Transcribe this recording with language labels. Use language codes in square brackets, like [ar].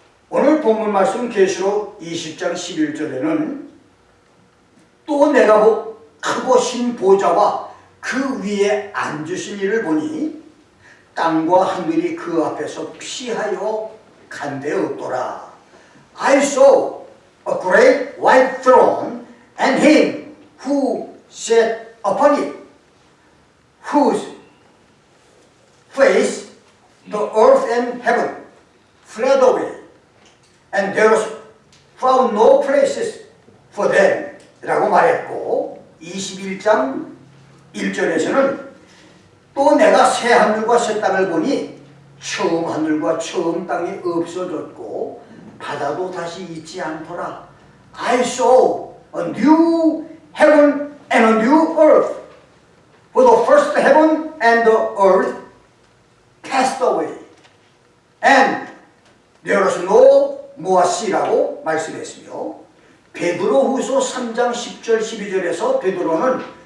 [ko] 오늘 본문 말씀 계시록 20장 11절에는 또 내가 크고 신보좌와 그 위에 앉으신 이를 보니 땅과 하늘이 그 앞에서 피하여 간데 없더라. [en] I saw a great white throne and him who sat upon it, whose face the earth and heaven fled away, and there was found no places for them [ko] 라고 말했고, 21장 1절에서는 또 내가 새 하늘과 새 땅을 보니 처음 하늘과 처음 땅이 없어졌고 바다도 다시 있지 않더라. [en] I saw a new heaven and a new earth, for the first heaven and the earth passed away, and there was no more sea [ko] 라고 말씀했으며, 베드로후서 3장 10절 12절에서 베드로는